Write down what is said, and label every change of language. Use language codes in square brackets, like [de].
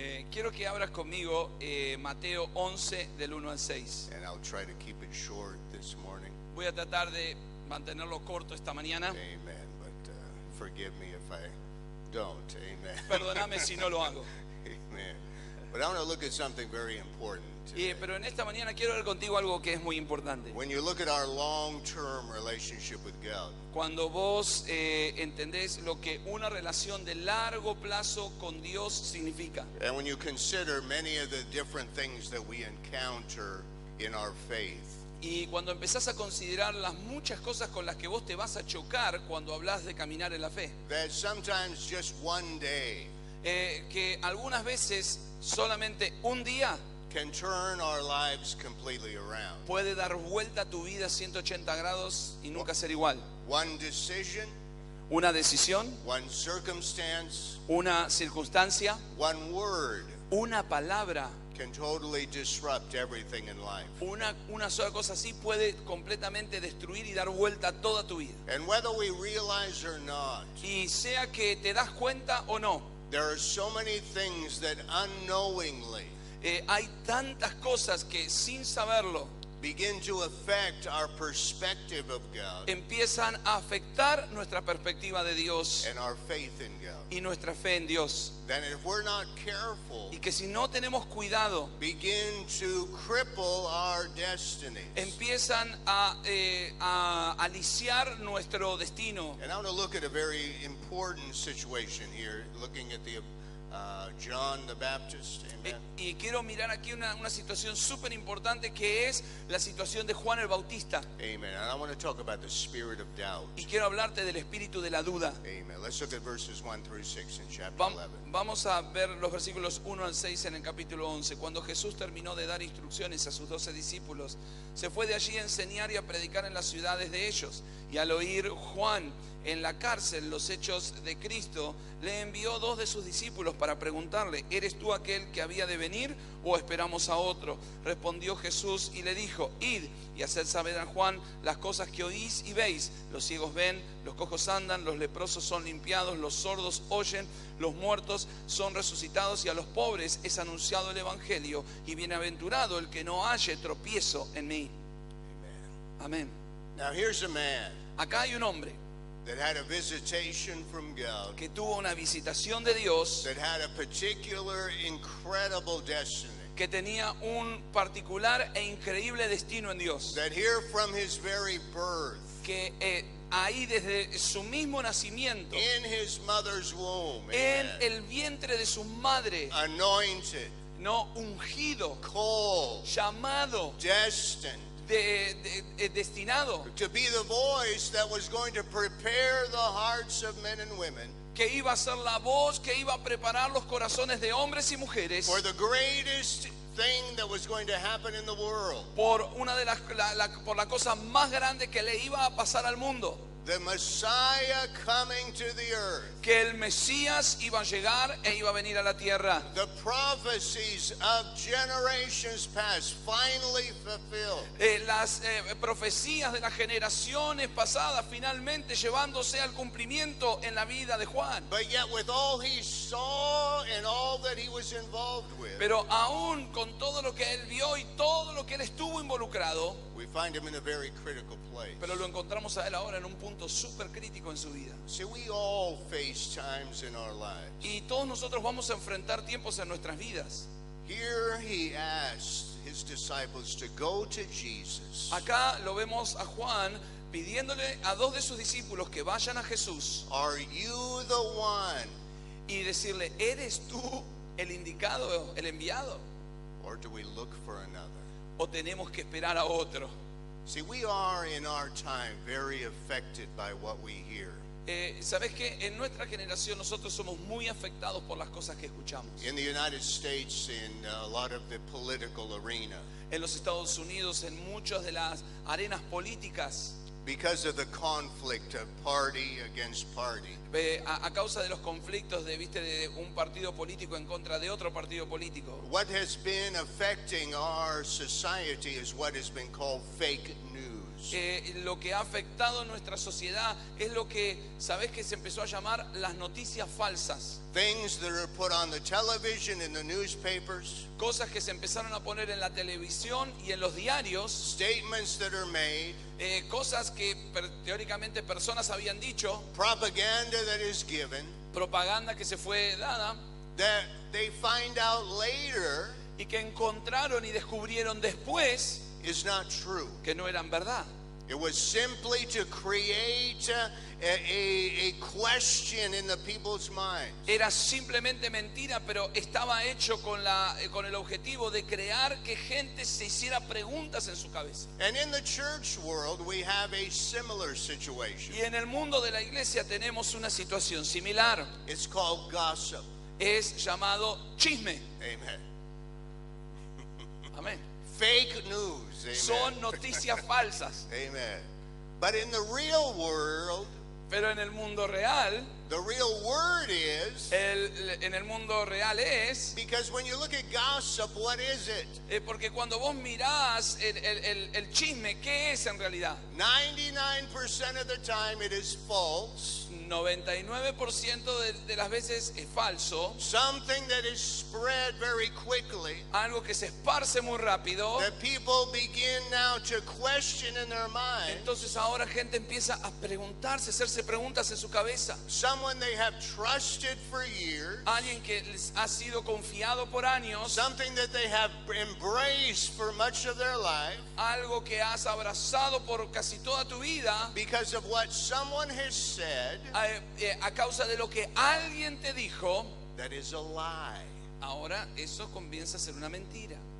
[es] Quiero que abras conmigo Mateo 11 del 1 al 6. [en] And I'll try to keep it short this morning. [es] Voy a tratar de mantenerlo corto esta mañana. [en] Amen. But forgive me if I don't. Amen. [es] Perdóname si no lo hago. [en] Amen. But I want to look at something very important today. [es] Pero en esta mañana quiero ver contigo algo que es muy importante. [en] When you look at our long-term relationship with God, [es] Cuando vos entendés lo que una relación de largo plazo con Dios significa. [en] and when you consider many of the different things that we encounter in our faith, [es] Y cuando empezás a considerar las muchas cosas con las que vos te vas a chocar cuando hablas de caminar en la fe. [en] that sometimes just one day [es] Que algunas veces solamente un día [en] can turn our lives completely around. [es] puede dar vuelta a tu vida 180 grados y nunca ser igual. [en] One decision, [es] Una decisión, [en] one circumstance, [es] una circunstancia, [en] one word [es] una palabra, [en] can totally disrupt everything in life. [es] una sola cosa así puede completamente destruir y dar vuelta a toda tu vida. [en] And whether we realize or not, [es] Y sea que te das cuenta o no, [en] there are so many things that unknowingly [es] hay tantas cosas que sin saberlo [en] begin to affect our perspective of God [es] empiezan a afectar nuestra perspectiva de Dios [en] and our faith in God. [es] y nuestra fe en Dios. [en] Then if we're not careful, [es] Y que si no tenemos cuidado, [en] begin to cripple our destinies. [es] empiezan a aliciar nuestro destino. [en] And I want to look at a very important situation here, looking at the John the Baptist. Amen. [es] Y quiero mirar aquí una situación súper importante que es la situación de Juan el Bautista. Amen. [en] And I want to talk about the spirit of doubt. [es] Y quiero hablarte del espíritu de la duda. [en] Amen. Let's look at verses 1 through 6 in chapter 11. [es] Vamos a ver los versículos 1 al 6 en el capítulo 11. Cuando Jesús terminó de dar instrucciones a sus 12 discípulos, se fue de allí a enseñar y a predicar en las ciudades de ellos. Y al oír Juan en la cárcel los hechos de Cristo, le envió 2 de sus discípulos para preguntarle: ¿eres tú aquel que había de venir o esperamos a otro? Respondió Jesús y le dijo: id y haced saber a Juan las cosas que oís y veis. Los ciegos ven, los cojos andan, los leprosos son limpiados, los sordos oyen, los muertos son resucitados, y a los pobres es anunciado el evangelio, y bienaventurado el que no halle tropiezo en mí. Amén. [en] Now here's a man [es] Acá hay un hombre [en] that had a visitation from God, [es] que tuvo una visitación de Dios, [en] that had a particular incredible destiny, [es] que tenía un particular e increíble destino en Dios, [en] that here from his very birth, [es] que ahí desde su mismo nacimiento, [en] in his mother's womb, [es] en [en] amen, [es] el vientre de su madre, [en] anointed, [es] no ungido, [en] called, [es] llamado, [en] destined [es] destinado, [en] to be the voice that was going to prepare the hearts of men and women [es] que iba a ser la voz que iba a preparar los corazones de hombres y mujeres [en] for the greatest thing that was going to happen in the world. [es] por una de por la cosa más grande que le iba a pasar al mundo, [en] The Messiah coming to the earth. [es] que el Mesías iba a llegar e iba a venir a la tierra. [en] The prophecies of generations past finally fulfilled. [es] Las profecías de las generaciones pasadas finalmente llevándose al cumplimiento en la vida de Juan. [en] But yet with all he saw and all that he was involved with, [es] Pero aún con todo lo que él vio y todo lo que él estuvo involucrado, [en] we find him in a very critical place. [es] pero lo encontramos a él ahora en un punto súper crítico en su vida. [en] See, we all face times in our lives. [es] Y todos nosotros vamos a enfrentar tiempos en nuestras vidas. [en] Here he asked his disciples to go to Jesus. [es] Acá lo vemos a Juan pidiéndole a 2 de sus discípulos que vayan a Jesús [en] Are you the one, [es] y decirle: ¿eres tú el indicado, el enviado? [en] or do we look for another? [es] ¿O tenemos que esperar a otro? [en] See, we are in our time very affected by what we hear. [es] ¿Sabes qué? En nuestra generación nosotros somos muy afectados por las cosas que escuchamos. [en] In the United States, in a lot of the political arena, [es] En los Estados Unidos, en muchas de las arenas políticas, [en] because of the conflict of party against party, [es] a causa de los conflictos de un partido político en contra de otro partido político, [en] what has been affecting our society is what has been called fake news. [es] lo que ha afectado a nuestra sociedad es lo que, ¿sabes? Que se empezó a llamar las noticias falsas. [en] Things that are put on the television, in the newspapers, [es] Cosas que se empezaron a poner en la televisión y en los diarios, [en] statements that are made, [es] cosas que teóricamente personas habían dicho, [en] propaganda that is given, [es] propaganda que se fue dada [en] that they find out later [es] y que encontraron y descubrieron después [en] is not true. [es] que no eran verdad. [en] It was simply to create a question in the people's minds. [es] Era simplemente mentira, pero estaba hecho con el objetivo de crear que gente se hiciera preguntas en su cabeza. [en] And in the church world, we have a similar situation. [es] Y en el mundo de la iglesia tenemos una situación similar. [en] It's called gossip. [es] Es llamado chisme. [en] Amen. [es] Amén. [en] Fake news. Amen. [es] Son noticias falsas. [en] Amen. But in the real world, [es] Pero en el mundo real, [en] the real word is, [es] en el mundo real es, [en] because when you look at gossip, what is it? [es] porque cuando vos mirás el chisme, ¿qué es en realidad? [en] 99% of the time it is false. [es] 99% de las veces es falso, [en] Something that is spread very quickly. [es] algo que se esparce muy rápido. [en] That people begin now to question in their mind. [es] Entonces ahora gente empieza a preguntarse, hacerse preguntas en su cabeza. [en] Someone they have trusted for years. [es] Alguien que les ha sido confiado por años, [en] Something that they have embraced for much of their life. [es] algo que has abrazado por casi toda tu vida, [en] Because of what someone has said, [es] a causa de lo que alguien te dijo, [en] that is a lie. [es] ahora eso comienza a ser una mentira.